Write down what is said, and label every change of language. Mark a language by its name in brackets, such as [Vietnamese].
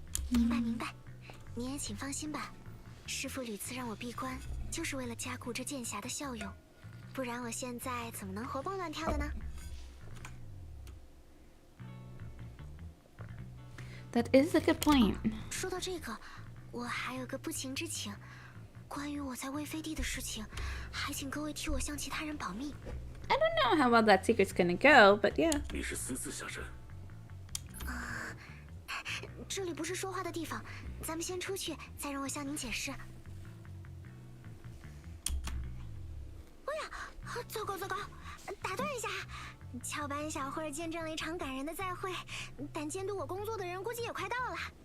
[Chinese] 明白明白，你也请放心吧。师傅屡次让我闭关，就是为了加固这剑匣的效用，不然我现在怎么能活蹦乱跳的呢？ [English] That is a good point. [Chinese] 说到这个，我还有个不情之请，关于我在魏飞地的事情，还请各位替我向其他人保密。 [English] I don't know how well that secret's gonna go, but yeah. [Chinese] 你是私自下山？这里不是说话的地方，咱们先出去，再让我向您解释。哎呀，糟糕糟糕！打断一下，翘班小慧见证了一场感人的再会，但监督我工作的人估计也快到了。